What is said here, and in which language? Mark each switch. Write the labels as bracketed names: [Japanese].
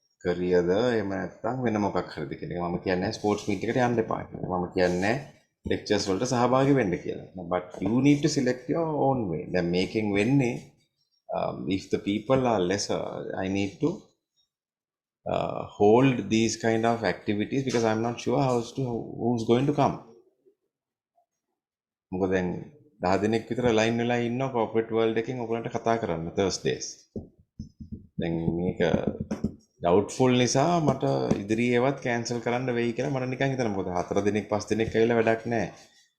[Sinhala] Career the එහෙම නැත්නම් වෙන මොකක් හරිද කියන එක මම කියන්නේ ස්පෝර්ට්ස් මීට් එකට යන්න එපා කියලා. මම කියන්නේ lectures වලට සහභාගී වෙන්න කියලා. [English] But you need to select your own way. [Sinhala] දැන් මේකෙන් වෙන්නේ [English] if the people are lesser, I need to hold these kind of activities because I'm not sure who's going to come. [Sinhala] මොකද දැන් 10 දිනක් විතර ලයින් වෙලා ඉන්නවා corporate world එකෙන් ඔයගලන්ට කතා කරන්න Thursdays. දැන් මේක doubtful නිසා මට ඉදිරියේවත් cancel කරන්න වෙයි කියලා මට නිකන් හිතෙනවා. මොකද 4 දිනක් 5 දිනක් ඇවිල්ලා වැඩක් නැහැ.